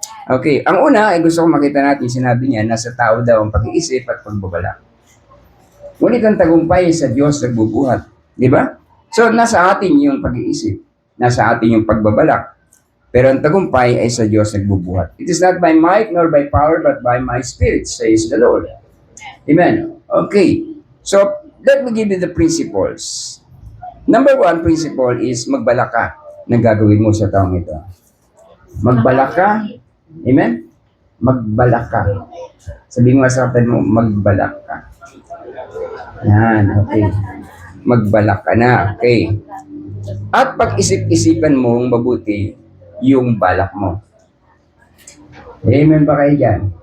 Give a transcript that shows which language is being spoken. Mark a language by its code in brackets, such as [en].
[tl] Okay, ang una ay gusto kong makita natin, sinabi niya, nasa tao daw ang pag-iisip at pagbabalak. Ngunit ang tagumpay sa Diyos nagbubuhat. Di ba? So, nasa atin yung pag-iisip. Nasa atin yung pagbabalak. Pero ang tagumpay ay sa Diyos nagbubuhat. [en] It is not by might nor by power, but by my spirit, says the Lord. Amen. Okay. So, let me give you the principles. Number one principle is [tl] magbalak ka ng gagawin mo sa taong ito. Magbalak ka. Amen? Magbalak ka. Sabihin mo sa kapatid mo, magbalak ka. Yan, okay. Magbalak ka na, okay. At pag-isip-isipan mong mabuti yung balak mo. Amen ba kayo dyan?